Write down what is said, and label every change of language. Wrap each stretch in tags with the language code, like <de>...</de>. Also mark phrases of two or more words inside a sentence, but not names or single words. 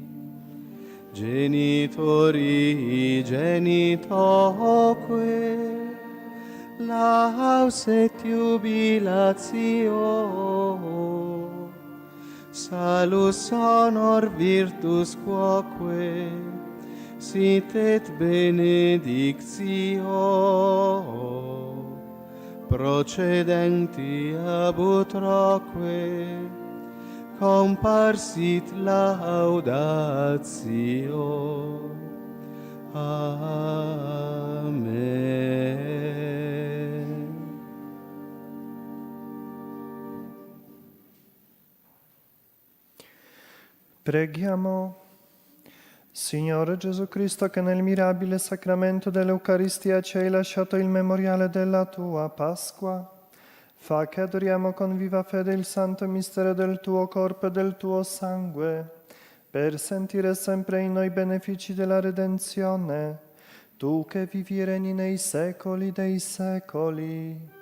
<la>Genitori genitoque, laus et jubilatio, salus honor virtus quoque, sit et benedictio, procedenti ab utroque, comparsit laudatio. Amen.</la> <it>Preghiamo. Signore Gesù Cristo, che nel mirabile sacramento dell'Eucaristia ci hai lasciato il memoriale della tua Pasqua, fa che adoriamo con viva fede il santo mistero del tuo corpo e del tuo sangue, per sentire sempre in noi i benefici della redenzione, tu che vivi e regni nei secoli dei secoli.</it>